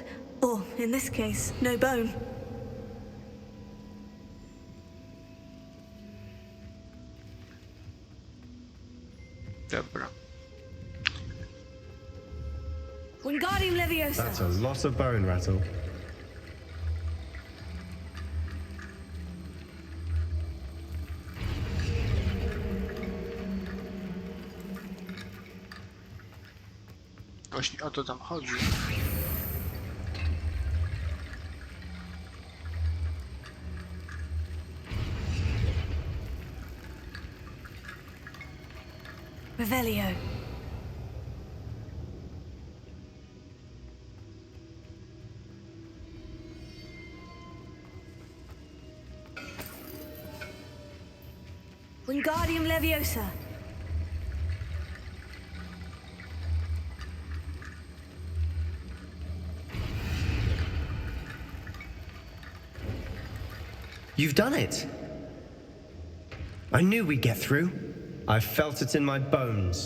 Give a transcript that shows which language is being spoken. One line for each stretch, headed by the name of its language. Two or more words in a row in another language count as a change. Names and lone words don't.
English: Or, in this case, no bone.
Polish: Dobra.
English: Wingardium Leviosa! That's a lot of bone rattle.
Polish: Właśnie o to tam chodzi.
English: Revelio. Wingardium Leviosa. You've done it! I knew we'd get through. I felt it in my bones.